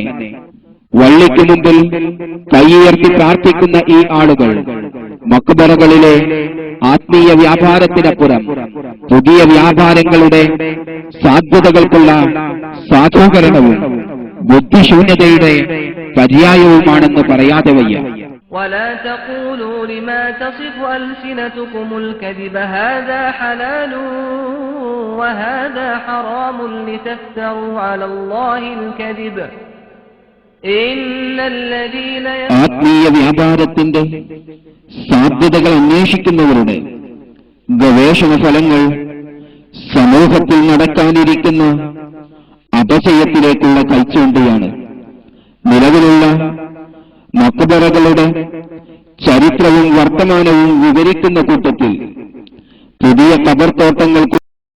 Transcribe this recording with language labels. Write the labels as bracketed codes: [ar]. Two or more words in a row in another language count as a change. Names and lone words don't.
[ml] വള്ളിക്ക് മുമ്പിൽ കൈയുയർത്തി പ്രാർത്ഥിക്കുന്ന ഈ ആളുകൾ മക്ബറകളിലെ ആത്മീയ വ്യാപാരത്തിനപ്പുറം പുതിയ വ്യാപാരങ്ങളുടെ സാധ്യതകൾക്കുള്ള സാധൂകരണവും ബുദ്ധിശൂന്യതയുടെ പര്യായവുമാണെന്ന് പറയാതെ വയ്യ. [ar] ولا تقولوا لما تصف ألسنتكم الكذب هذا حلال وهذا حرام لتفتروا على الله الكذب إن الذين [ml] ആത്മീയ വ്യാപാരത്തിന്റെ സാധ്യതകൾ അന്വേഷിക്കുന്നവരുടെ ഗവേഷണ ഫലങ്ങൾ സമൂഹത്തിൽ നടക്കാനിരിക്കുന്ന അപചയത്തിലേക്കുള്ള കൈച്ചൂണ്ടിയാണ്. നിലവിലുള്ള മക്ബറകളുടെ ചരിത്രവും വർത്തമാനവും വിവരിക്കുന്ന കൂട്ടത്തിൽ പുതിയ ഖബർത്തോട്ടങ്ങൾ